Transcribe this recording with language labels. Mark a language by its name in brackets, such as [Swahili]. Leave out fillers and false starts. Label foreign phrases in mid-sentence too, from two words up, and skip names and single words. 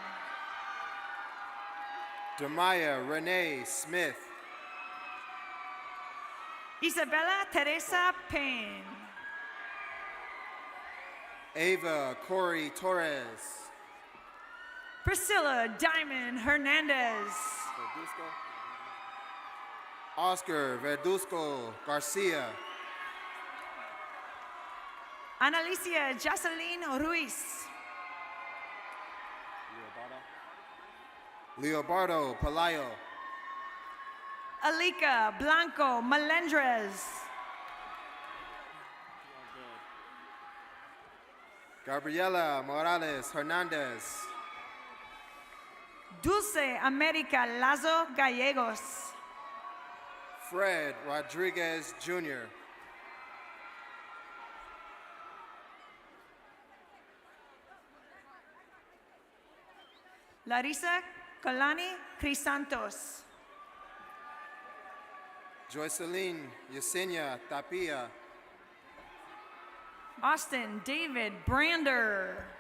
[English] Demaya Renee Smith. Isabella Teresa Payne. Ava Corey Torres. Priscilla Diamond Hernandez. Oscar Verduzco Garcia. Analicia Jocelyn Ruiz. Leobardo Palayo. Alika Blanco Melendrez. Gabriela Morales Hernandez. Dulce America Lazo Gallegos. Fred Rodriguez Jr. Larissa Kalani Crisantos. Joycelyn Yesenia Tapia. Austin David Brander.